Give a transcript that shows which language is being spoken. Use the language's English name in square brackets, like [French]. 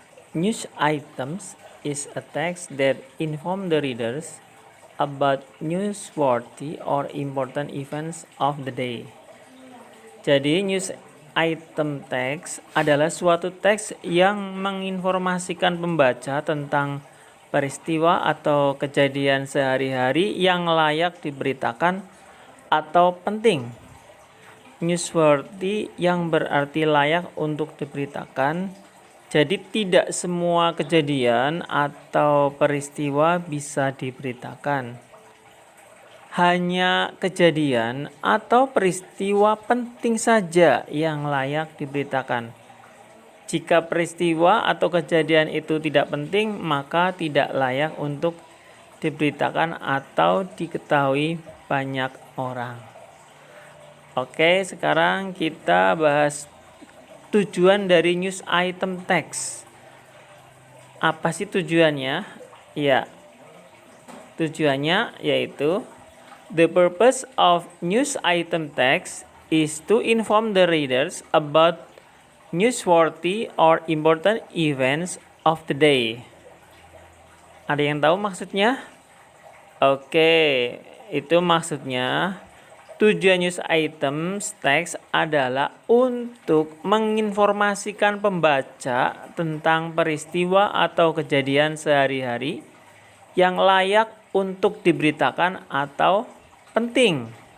[English] News items is a text that inform the readers about newsworthy or important events of the day. [Indonesian] Jadi news item text adalah suatu teks yang menginformasikan pembaca tentang peristiwa atau kejadian sehari-hari yang layak diberitakan atau penting. Newsworthy yang berarti layak untuk diberitakan. Jadi tidak semua kejadian atau peristiwa bisa diberitakan. Hanya kejadian atau peristiwa penting saja yang layak diberitakan. Jika peristiwa atau kejadian itu tidak penting, maka tidak layak untuk diberitakan atau diketahui banyak orang. Oke, sekarang kita bahas tujuan dari news item text. Apa sih tujuannya? Ya, tujuannya yaitu [English] the purpose of news item text is to inform the readers about newsworthy or important events of the day. [Indonesian] Ada yang tahu maksudnya? Oke, itu maksudnya. Tujuan news items text adalah untuk menginformasikan pembaca tentang peristiwa atau kejadian sehari-hari yang layak untuk diberitakan atau penting.